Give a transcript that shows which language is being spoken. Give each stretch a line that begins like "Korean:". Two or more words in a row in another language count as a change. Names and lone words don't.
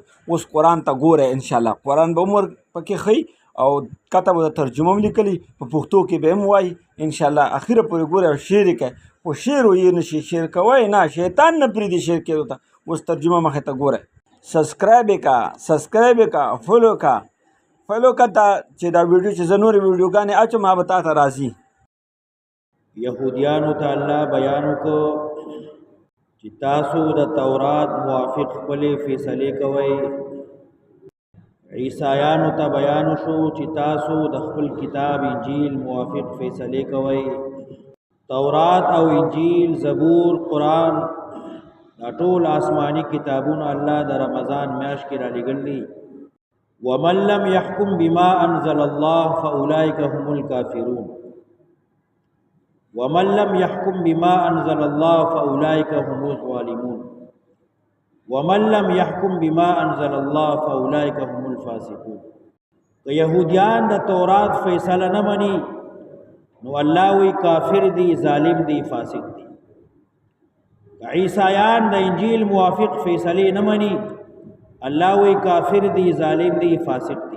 Pashto: اوس قرآن ته ګوره انشاءالله. قرآن به عمر پکې ښي او کته به د ترجمه هم لیکلي په پښتو کې به هم وایي انشاءالله. اخره پورې ګوره او شعر یې کوي. خو شعر ویې نه شي، شعر کوی نه، شیطان نه پرېږدي شعر کېدو ته. اوس ترجمه مخې ته ګوره. سبسکرایب یې کا، سبسکرایب یې کا، فالو کا، فالو کا ته چې دا ویډیو چې زه نورې ویډیوګانې اچوم هغه به تا ته راځي. یهودیانو ته الله بیان وکړو چې تاسو د تورات موافق خپلې فیصلې کوئ. عیسایانو ته بیان شو چې تاسو د خپل کتاب انجیل موافق فیصلې کوئ. تورات او انجیل، زبور، قرآن دا ټول آسمانی کتابونه الله د رمضان میاشت کې را لېږل دي.
Arabic: ومن لم يحكم بما انزل الله فاولئک هم الکافرون. ومن لم يحكم بما انزل الله فاولئک هم الظالمون. ومن لم يحكم بما انزل الله فاولئک هم الفاسقون.
Pashto: که یهودیان د تورات فیصله نه مني نو الله وی کافر دی، ظالم دی، فاسق دی. عیسایان د انجیل موافق فیصله نه مني، الله وی کافر دی، ظالم دی، فاسق دی.